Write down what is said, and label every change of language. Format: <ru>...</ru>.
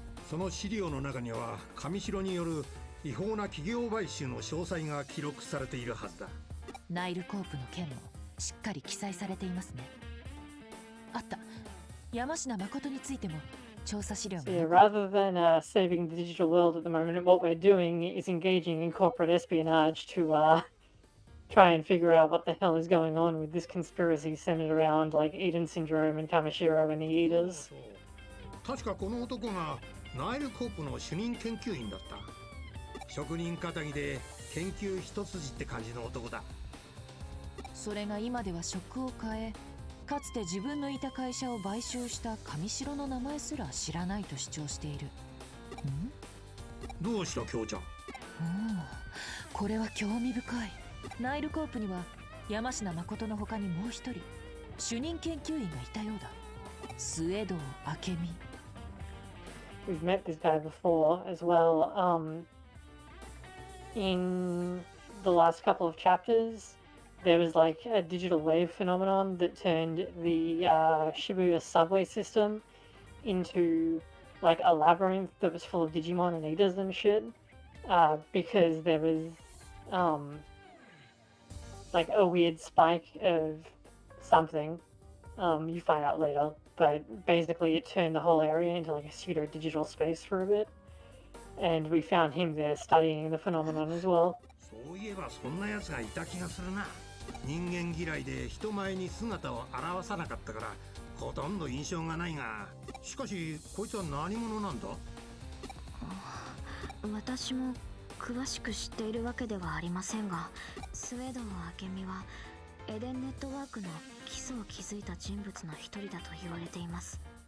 <ja>その資料の中には上白による違法な企業買収の詳細が記録されているはずだ。ナイルコープの件もしっかり記載されていますね。あった。山科誠についても調査資料が。</ja> <en>So yeah, rather than saving the digital world at the moment, what we're doing is engaging in corporate espionage to try and figure out what the hell is going on with this conspiracy centered around like Eden Syndrome and Kamishiro and the Eaters.</en> <ja>確かこの男がナイルコープの主任研究員だった。職人かたぎで研究一筋って感じの男だ。それが今では職を変え、かつて自分のいた会社を買収した上白の名前すら知らないと主張している。どうした京ちゃん。これは興味深い。ナイルコープには山科誠の他にもう一人主任研究員がいたようだ。末堂明美。</ja> <en>We've met this guy before as well. In the last couple of chapters, there was like a digital wave phenomenon that turned the Shibuya subway system into like a labyrinth that was full of Digimon and Eaters and shit. Because there was like a weird spike of something. You find out later. But basically it turned the whole area into like a pseudo-digital space for a bit. And we found him there studying the phenomenon as well.</en> <ja>そういえばそんな奴がいた気がするな。人間嫌いで人前に姿を現さなかったからほとんど印象がないが、しかしこいつは何者なんだ？私も詳しく知っているわけではありませんが、スウェードの明美はエデンネットワークの基礎を築いた人物の一人だと言われています。</ja>